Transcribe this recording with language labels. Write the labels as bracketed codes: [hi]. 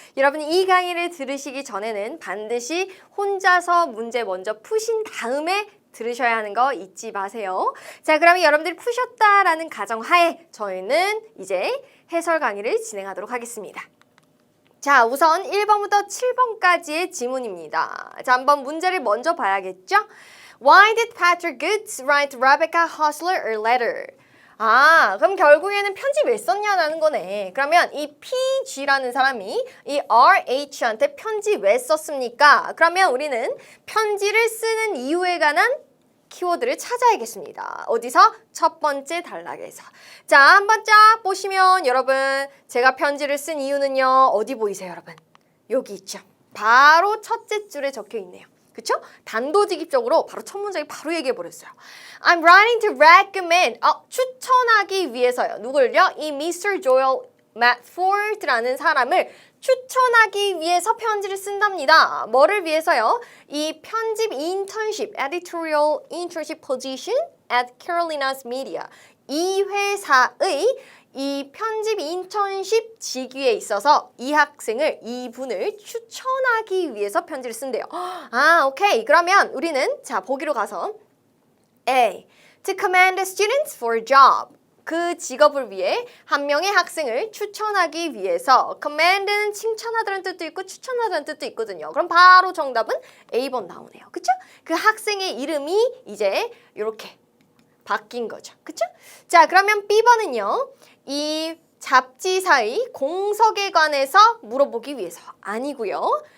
[ko] 여러분이 이 강의를 들으시기 전에는 반드시 혼자서 문제 먼저 푸신 다음에 들으셔야 하는 거 잊지 마세요. 자, 그러면 여러분들이 푸셨다라는 가정하에 저희는 이제 해설 강의를 진행하도록 하겠습니다. 자, 우선 1번부터 7번까지의 지문입니다. 자, 한번 문제를 먼저 봐야겠죠? [en] Why did Patrick Goods write Rebecca Hostler a letter? [ko] 그럼 결국에는 편지 왜 썼냐라는 거네. 그러면 이 PG라는 사람이 이 RH한테 편지 왜 썼습니까? 그러면 우리는 편지를 쓰는 이유에 관한 키워드를 찾아야겠습니다. 어디서? 첫 번째 단락에서. 자, 한번 쫙 보시면 여러분 제가 편지를 쓴 이유는요. 어디 보이세요, 여러분? 여기 있죠. 바로 첫째 줄에 적혀 있네요. 그쵸? 단도직입적으로 바로 첫 문장이 바로 얘기해버렸어요. [en] I'm writing to recommend. [ko] 추천하기 위해서요. 누굴요? 이 Mr. Joel Matford라는 사람을 추천하기 위해서 편지를 쓴답니다. 뭐를 위해서요? 이 편집 인턴십, [en] editorial internship position at Carolina's Media. [ko] 이 회사의 이 편집 인턴십 직위에 있어서 이 학생을, 이분을 추천하기 위해서 편지를 쓴대요. 오케이. 그러면 우리는 자, 보기로 가서 A. [en] To commend students for a job. [ko] 그 직업을 위해 한 명의 학생을 추천하기 위해서 commend는 칭찬하다는 뜻도 있고 추천하다는 뜻도 있거든요. 그럼 바로 정답은 A번 나오네요. 그쵸? 그 학생의 이름이 이제 이렇게 바뀐 거죠. 그쵸? 자, 그러면 B번은요. 이 잡지사의 공석에 관해서 물어보기 위해서 아니고요.